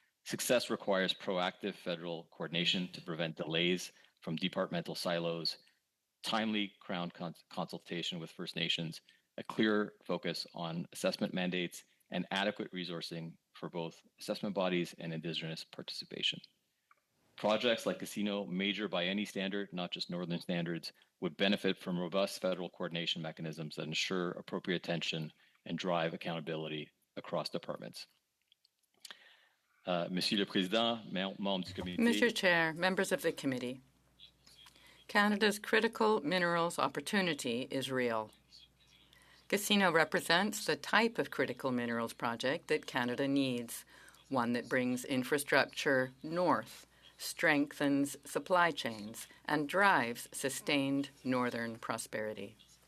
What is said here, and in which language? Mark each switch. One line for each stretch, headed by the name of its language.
English: Success requires proactive federal coordination to prevent delays from departmental silos, timely Crown consultation with First Nations, a clear focus on assessment mandates, and adequate resourcing for both assessment bodies and Indigenous participation. Projects like Casino, major by any standard, not just northern standards, would benefit from robust federal coordination mechanisms that ensure appropriate attention and drive accountability across departments.
French: Monsieur le Président, membres du comité.
English: Mr. Chair, members of the committee, Canada's critical minerals opportunity is real. Casino represents the type of critical minerals project that Canada needs, one that brings infrastructure north, strengthens supply chains, and drives sustained northern prosperity.